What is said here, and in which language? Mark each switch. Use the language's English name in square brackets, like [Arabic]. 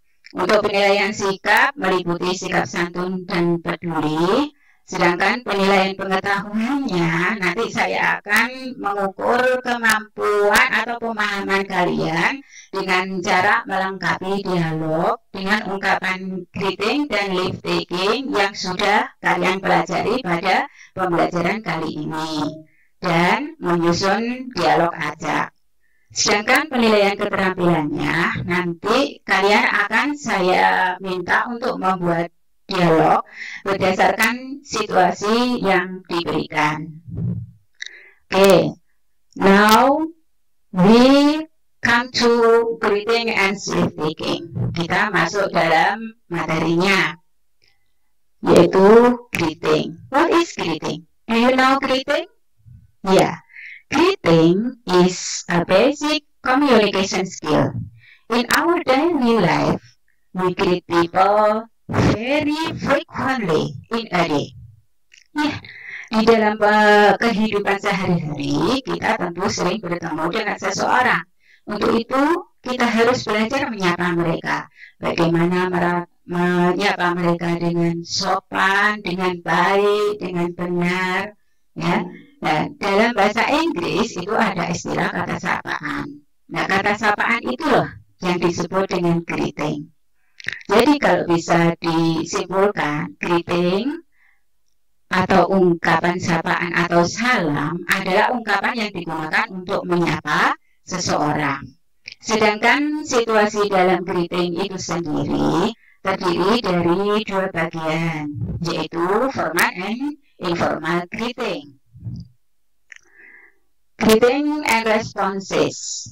[Indonesian] Untuk penilaian sikap meliputi sikap santun dan peduli, sedangkan penilaian pengetahuannya nanti saya akan mengukur kemampuan atau pemahaman kalian dengan cara melengkapi dialog dengan ungkapan greeting dan leave-taking yang sudah kalian pelajari pada pembelajaran kali ini dan menyusun dialog acak. Sedangkan penilaian keterampilannya nanti kalian akan saya minta untuk membuat dialog berdasarkan situasi yang diberikan. [English] Okay, now we come to greeting and leave-taking. [Indonesian] Kita masuk dalam materinya, yaitu greeting. [English] What is greeting? Do you know greeting? Yeah. Greeting is a basic communication skill. In our daily life, we greet people very frequently in a day. [Indonesian] Ya, di dalam kehidupan sehari-hari, kita tentu sering bertemu dengan seseorang. Untuk itu, kita harus belajar menyapa mereka. Bagaimana menyapa mereka dengan sopan, dengan baik, dengan benar, ya. Nah, dalam bahasa Inggris itu ada istilah kata sapaan. Nah, kata sapaan itulah yang disebut dengan greeting. Jadi kalau bisa disimpulkan, greeting atau ungkapan sapaan atau salam adalah ungkapan yang digunakan untuk menyapa seseorang. Sedangkan situasi dalam greeting itu sendiri terdiri dari 2 bagian, yaitu [English] formal and informal greeting. Greeting and responses.